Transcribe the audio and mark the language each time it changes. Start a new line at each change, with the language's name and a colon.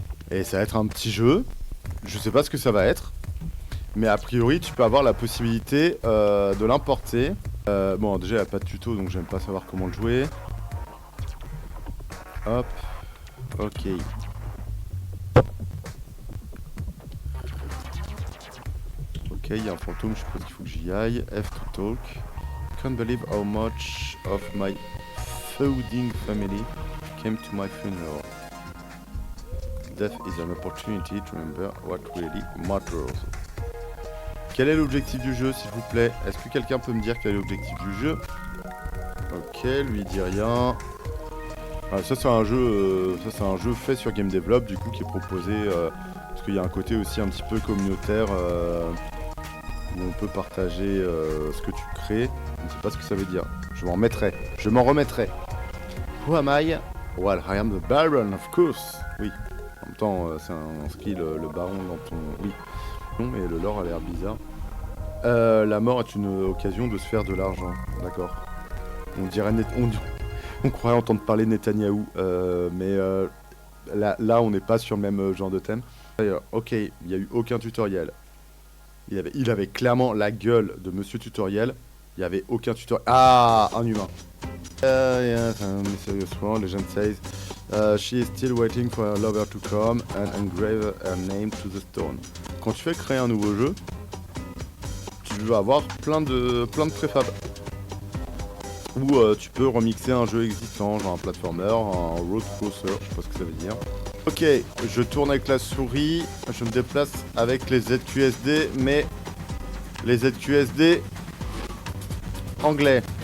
French: Et ça va être un petit jeu. Je sais pas ce que ça va être. Mais a priori, tu peux avoir la possibilité de l'importer. Bon, déjà, il n'y a pas de tuto, donc j'aime pas savoir comment le jouer. Hop. Ok. Ok, il y a un fantôme, je suppose qu'il faut que j'y aille.
English: F to talk. Can't believe how much of my founding family came to my funeral. Death is an opportunity to remember what really matters.
French: Quel est l'objectif du jeu, s'il vous plaît? Est-ce que quelqu'un peut me dire quel est l'objectif du jeu? Ok, lui il dit rien. Ah, ça c'est un jeu, fait sur Game Develop, du coup, qui est proposé parce qu'il y a un côté aussi un petit peu communautaire où on peut partager ce que tu crées. Je ne sais pas ce que ça veut dire. Je m'en remettrai.
English: Who am I? Well, I am the Baron, of course.
French: Oui. En même temps, c'est un skill, le baron dans ton... Oui. Non, mais le lore a l'air bizarre. La mort est une occasion de se faire de l'argent. D'accord. On croirait entendre parler de Netanyahou. Mais là, on n'est pas sur le même genre de thème. Ok, il n'y a eu aucun tutoriel. Il avait clairement la gueule de Monsieur Tutoriel. Il n'y avait aucun tutoriel. Ah, un humain.
English: Yes, mysterious one, legend says. She is still waiting for her lover to come and engrave her name to the stone.
French: Quand tu fais créer un nouveau jeu, tu vas avoir plein de préfab. Ou tu peux remixer un jeu existant, genre un platformer, un road crosser, je sais pas ce que ça veut dire. Ok, je tourne avec la souris, je me déplace avec les ZQSD, mais les ZQSD anglais.